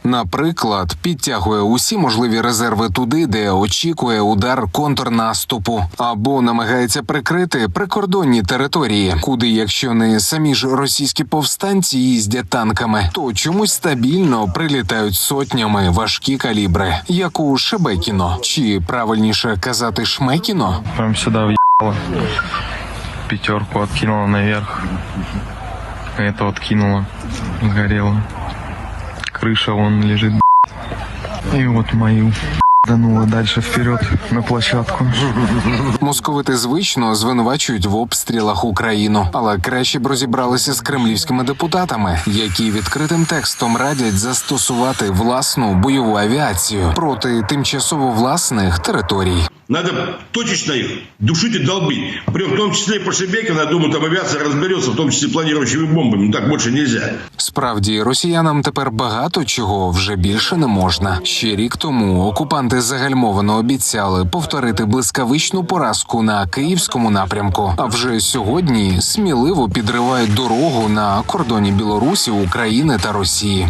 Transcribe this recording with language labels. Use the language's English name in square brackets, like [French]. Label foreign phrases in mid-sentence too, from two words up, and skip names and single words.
[Ukrainian] Наприклад, підтягує усі можливі резерви туди, де очікує удар контрнаступу, або намагається прикрити прикордонні території, куди, якщо не самі ж російські повстанці їздять танками, то чомусь стабільно прилітають сотнями важкі калібри, як у Шебекіно, чи правильніше казати Шмекіно. [Russian] Прям сюди въебало, пятерку откинула наверх, это откинула, сгорело, крыша вон лежит. И вот мою данула дальше вперед на площадку. [Ukrainian] Московити звично звинувачують в обстрілах Україну, але краще б розібралися з кремлівськими депутатами, які відкритим текстом радять застосувати власну бойову авіацію проти тимчасово власних територій. [Russian] Надо точечно их душить и долбить. Причем в том числе по Шебекину, я думаю, там авиация разберется, в том числе планирующими бомбами. Ну, так больше нельзя. [Ukrainian] Справді, росіянам тепер багато чого вже більше не можна. Ще рік тому окупанти загальмовано обіцяли повторити блискавичну поразку на київському напрямку. А вже сьогодні сміливо підривають дорогу на кордоні Білорусі, України та Росії.